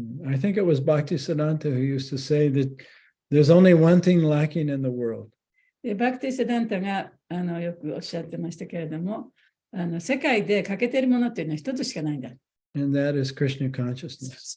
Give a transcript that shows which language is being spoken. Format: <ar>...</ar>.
<en>I think it was Bhaktisiddhanta who used to say that there's only one thing lacking in the world.</en> <ja>でバクティセダンタがよくおっしゃってましたけれども、世界で欠けているものっていうのは一つしかないんだ。</ja> <en>And that is Krishna consciousness,</en>